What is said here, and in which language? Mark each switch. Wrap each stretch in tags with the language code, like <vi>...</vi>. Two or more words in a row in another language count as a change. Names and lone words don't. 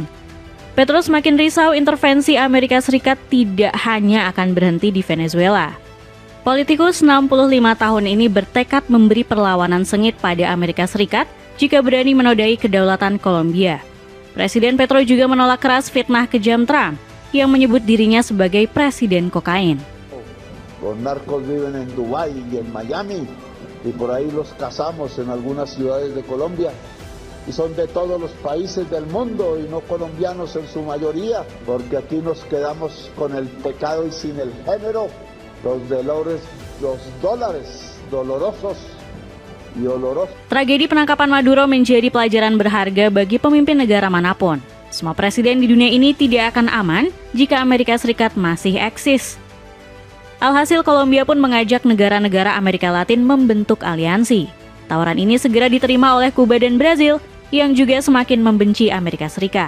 <id>Petro semakin risau intervensi Amerika Serikat tidak hanya akan berhenti di Venezuela. Politikus 65 tahun ini bertekad memberi perlawanan sengit pada Amerika Serikat jika berani menodai kedaulatan Kolombia. Presiden Petro juga menolak keras fitnah kejam Trump yang menyebut dirinya sebagai presiden kokain.</id> <es>Los narcos viven en Dubái y en Miami y por ahí los cazamos en algunas ciudades de Colombia. Y son de todos los países del mundo y no colombianos en su mayoría, porque aquí nos quedamos con el pecado y sin el género. Los dólares dolorosos y olorosos.</es> <id>Tragedi penangkapan Maduro menjadi pelajaran berharga bagi pemimpin negara manapun. Semua presiden di dunia ini tidak akan aman jika Amerika Serikat masih eksis. Alhasil Kolombia pun mengajak negara-negara Amerika Latin membentuk aliansi. Tawaran ini segera diterima oleh Kuba dan Brazil yang juga semakin membenci Amerika Serikat.</id>